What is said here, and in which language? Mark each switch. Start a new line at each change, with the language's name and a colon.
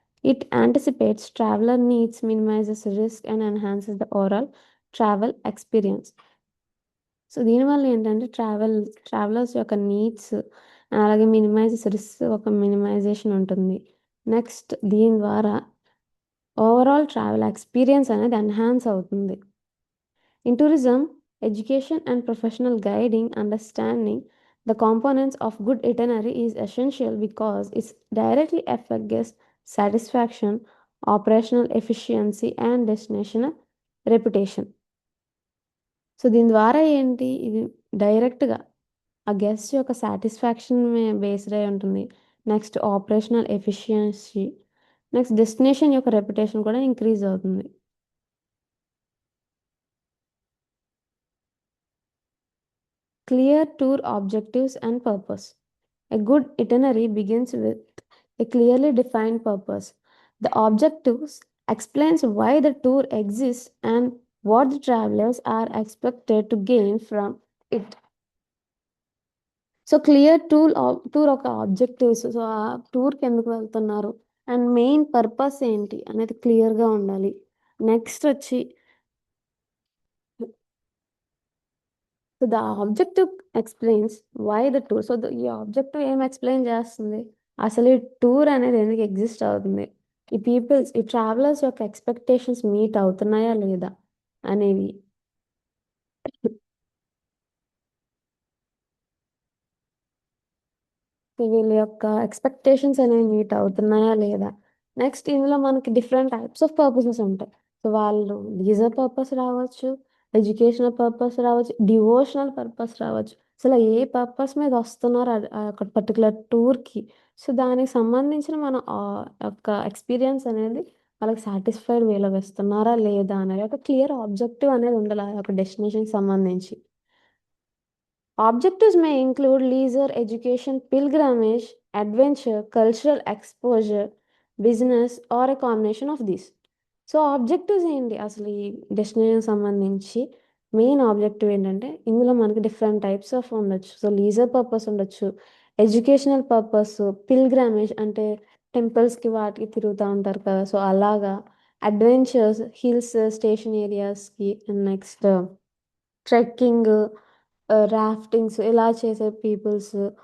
English: It anticipates traveller needs, minimizes risk and enhances the overall travel experience.
Telugu: So దీనివల్ల ఏంటంటే travellers యొక్క needs అలాగే minimises risk, ఒక minimisation ఉంటుంది. నెక్స్ట్ దీని ద్వారా ఓవరాల్ ట్రావెల్ ఎక్స్పీరియన్స్ అనేది ఎన్హాన్స్ అవుతుంది.
English: In tourism, education and professional guiding, understanding the components of good itinerary is essential because it directly affects guest satisfaction, operational efficiency, and destination reputation.
Telugu: So దీని ద్వారా ఏంటి, ఇది డైరెక్ట్గా ఆ గెస్ట్ యొక్క satisfaction based అయి ఉంటుంది. Next operational efficiency, next destination యొక్క రెప్యుటేషన్ కూడా ఇంక్రీజ్ అవుతుంది.
English: Clear tour objectives and purpose. A good itinerary begins with a clearly defined purpose. The objectives explains why the tour exists and what the travelers are expected to gain from it.
Telugu: So clear tour ఒక objectives, so ఆ టూర్కి ఎందుకు వెళ్తున్నారు and main purpose ఏంటి అనేది క్లియర్గా ఉండాలి.
English: Next వచ్చి so the objective explains why the tour.
Telugu: So ఈ ఆబ్జెక్టివ్ ఏం ఎక్స్ప్లెయిన్ చేస్తుంది, అసలు ఈ టూర్ అనేది ఎందుకు ఎగ్జిస్ట్ అవుతుంది, ఈ ట్రావెలర్స్ యొక్క ఎక్స్పెక్టేషన్స్ మీట్ అవుతున్నాయా లేదా అనేవి. వీళ్ళ యొక్క ఎక్స్పెక్టేషన్స్ అనేవి మీట్ అవుతున్నాయా లేదా. నెక్స్ట్ ఇందులో మనకి డిఫరెంట్ టైప్స్ ఆఫ్ పర్పసెస్ ఉంటాయి. సో వాళ్ళు లీజర్ పర్పస్ రావచ్చు, ఎడ్యుకేషనల్ పర్పస్ రావచ్చు, డివోషనల్ పర్పస్ రావచ్చు. అసలు ఏ పర్పస్ మీద వస్తున్నారు ఆ యొక్క పర్టికులర్ టూర్కి, సో దానికి సంబంధించిన మన ఆ యొక్క ఎక్స్పీరియన్స్ అనేది వాళ్ళకి సాటిస్ఫైడ్ వేలో వేస్తున్నారా లేదా అనేది ఒక క్లియర్ ఆబ్జెక్టివ్ అనేది ఉండాలి ఆ యొక్క డెస్టినేషన్కి సంబంధించి.
English: Objectives may include leisure, education, pilgrimage, adventure, cultural exposure, business, or a combination of these.
Telugu: So objectives ఏంటి అసలు ఈ డెస్టినేషన్ సంబంధించి మెయిన్ ఆబ్జెక్టివ్ ఏంటంటే ఇందులో మనకి డిఫరెంట్ టైప్స్ ఆఫ్ ఉండొచ్చు. సో లీజర్ పర్పస్ ఉండొచ్చు, ఎడ్యుకేషనల్ పర్పస్, పిల్గ్రామేజ్ అంటే టెంపుల్స్కి వాటికి తిరుగుతూ ఉంటారు కదా, సో అలాగా, adventures hills station ఏరియాస్కి, next trekking, రాఫ్టింగ్స్ ఇలా చేసే పీపుల్స్.